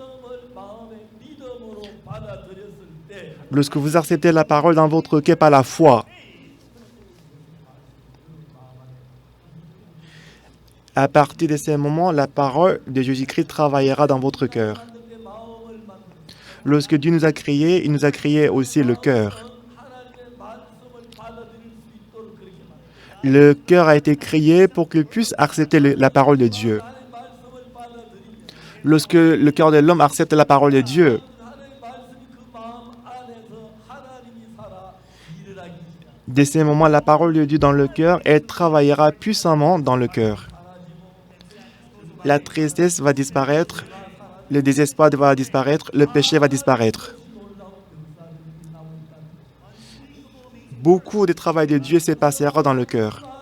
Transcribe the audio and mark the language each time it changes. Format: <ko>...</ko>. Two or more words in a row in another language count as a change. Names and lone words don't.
<ko>을 마음의 믿음으로 받아들였을 때</ko> <fr>lorsque vous acceptez la parole dans votre cœur par la foi, à partir de ce moment, la parole de Jésus-Christ travaillera dans votre cœur.</fr> <ko>하나님의 마음을 만들</ko> <fr>Lorsque Dieu nous a créés, il nous a créé aussi le cœur.</fr> <ko>하나님의 말씀을 받아들일 수 있도록 그렇게 만들어요.</ko> <fr>Le cœur a été créé pour qu'il puisse accepter la parole de Dieu.</fr> <ko>하나님의 말씀을 받아들이면</ko> <fr>Lorsque le cœur de l'homme accepte la parole de Dieu,</fr> <ko>하나님의 말씀이 그 마음 안에서 하나님이 살아 일을 하기 시작합니다.</ko> <fr>dès ce moment, la parole de Dieu dans le cœur, elle travaillera puissamment dans le cœur. La tristesse va disparaître, le désespoir va disparaître, le péché va disparaître. Beaucoup de travail de Dieu se passera dans le cœur.</fr>